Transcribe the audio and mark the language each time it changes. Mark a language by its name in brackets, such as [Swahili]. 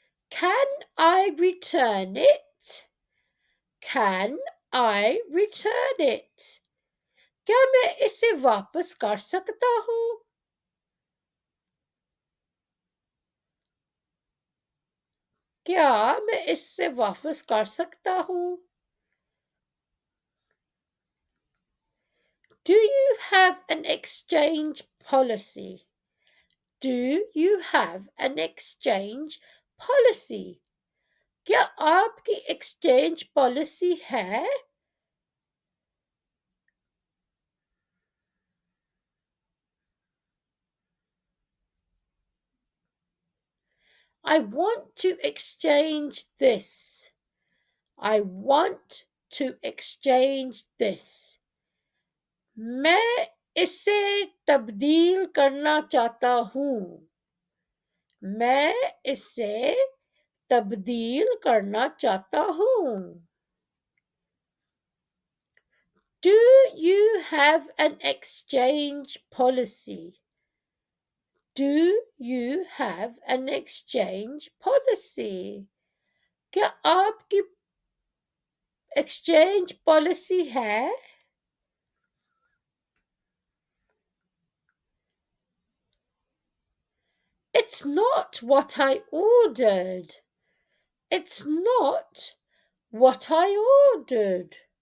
[English] Can I return it? Can I return it? [Hindi] क्या मैं इसे वापस कर सकता हूँ? क्या मैं इससे वापस कर सकता हूँ? [English] Do you have an exchange policy? Do you have an exchange policy? [Hindi] क्या आपकी exchange policy है? [English] I want to exchange this. I want to exchange this. [Hindi] मैं इसे तब्दील करना चाहता हूँ। मैं इसे तब्दील करना चाहता हूँ। [English] Do you have an exchange policy? Do you have an exchange policy? [Hindi] क्या आपकी exchange policy है? [English] It's not what I ordered. It's not what I ordered.